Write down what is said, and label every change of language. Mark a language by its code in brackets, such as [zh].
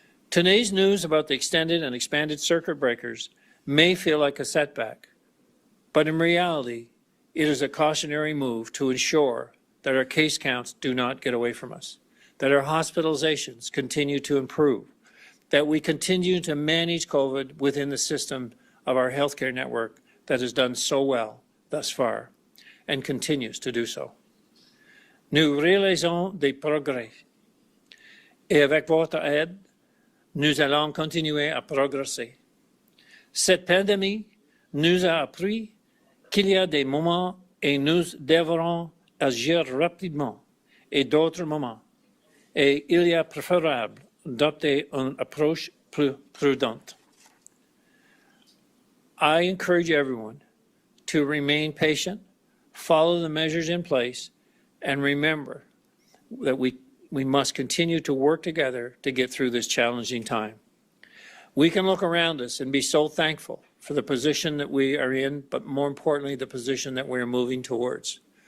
[en] Today's news about the extended and expanded circuit breakers may feel like a setback, but in reality, it is a cautionary move to ensure that our case counts do not get away from us, that our hospitalizations continue to improve, that we continue to manage COVID within the system of our healthcare network that has done so well thus far and continues to do so. [fr] Nous réalisons des progrès et avec votre aide, nous allons continuer à progresser. Cette pandémie nous a appris qu'il y a des moments et nous devrons agir rapidement et d'autres moments. Et il est préférable d'adopter une approche plus prudente. [en] I encourage everyone to remain patient, follow the measures in place, and remember that we must continue to work together to get through this challenging time. We can look around us and be so thankful for the position that we are in, but more importantly, the position that we're moving towards.